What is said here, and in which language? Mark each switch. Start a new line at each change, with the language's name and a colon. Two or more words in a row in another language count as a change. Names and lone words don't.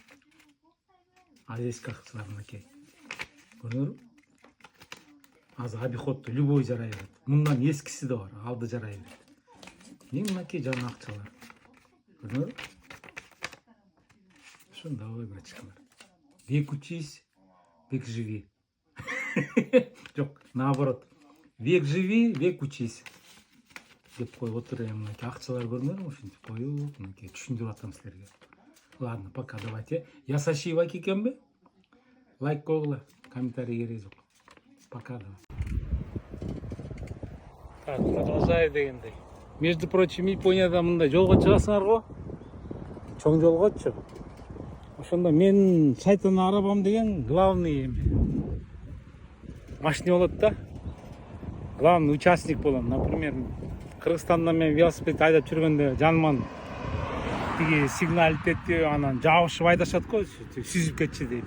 Kyrgyz: Эски акчалар мынакей. Көрүнөт? Азыр обиходто любой жарай берет. Мындан эскиси да бар, алды жарай берет. Мынакей жаңы акчалар. Көрүнөт? Ошондой братчикалар.
Russian: Век учись, век живи. Жок, наоборот. Век живи, век учись.
Kyrgyz: Деп коюп отур эми мынакей акчалар көрүнөтүбү, ушинтип коюп, мынакей түшүндүрүп атам силерге.
Russian: Ладно, пока, давайте.
Kyrgyz: Ясаши лайк экенби? Лайк койгула, комментарий кереги жок.
Russian: Пока, давай. Так, продолжаю дегендей. Между прочим,
Kyrgyz: Японияда мындай жолго чыгасыңар го. Чоң жолгочу. Ошондо мен шайтан арабам деген главный машина болот да.
Russian: Главный участник
Kyrgyz: болом. Например, Кыргызстанда мен велосипед айдап жүргөндө жаныман тиги сигналить этти, анан жабышып айдашат го, сүзүп кетчи дейт.